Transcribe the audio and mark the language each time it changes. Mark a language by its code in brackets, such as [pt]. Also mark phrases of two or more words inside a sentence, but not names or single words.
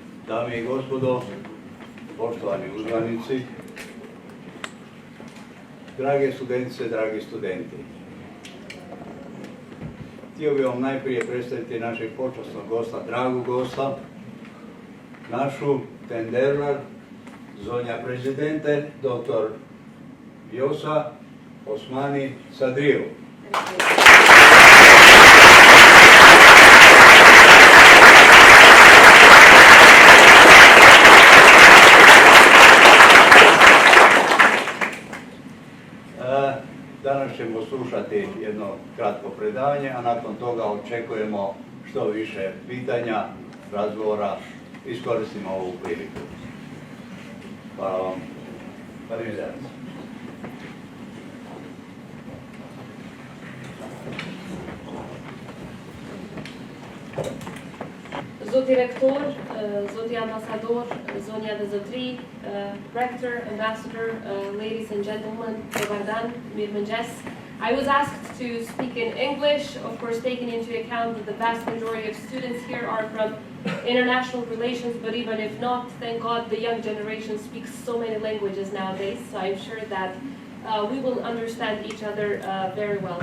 [hr] Dame i gospodo, poštovani uzvanici, drage studentice, dragi studenti. Htio bih vam najprije predstaviti našeg počasnog gosta, dragog gosta, našu tenderar, [sq] zonja prezidente, [hr] dr. Vjosa Osmani Sadriju. Danas ćemo slušati jedno kratko predavanje, a nakon toga očekujemo što više pitanja, razgovora. Iskoristimo ovu priliku. Hvala vam. [sq] Zoti rektor, Zoti ambassador, zonja dhe zotri, [en] rector, ambassador, ladies and gentlemen, Dobardan, mirëmëngjes. I was asked to speak in English, of course taking into account that the vast majority of students here are from international relations, but even if not, thank God the young generation speaks so many languages nowadays, so I'm sure that we will understand each other very well.